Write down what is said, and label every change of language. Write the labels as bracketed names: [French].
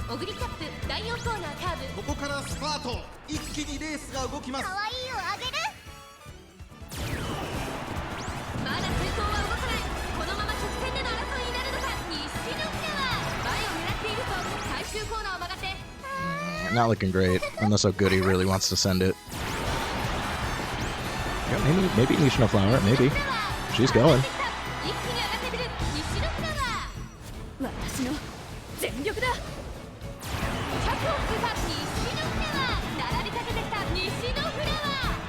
[Japanese] 小栗キャップ第4コーナーカーブ。ここからスパート、一気にレースが動きます。可愛いをあげる。まだ先頭は動かない。このまま直線での争いになるのか。西のフラワー前を狙っていると最終コーナーを曲がって。 [English] Not looking great, unless Oguri really wants to send it. Yeah, maybe Nishino Flower, maybe. She's going. [Japanese] 一気に上がってくる西のフラワー。私の全力だ。 100を通過西のフラワー。並びかけてきた西のフラワー。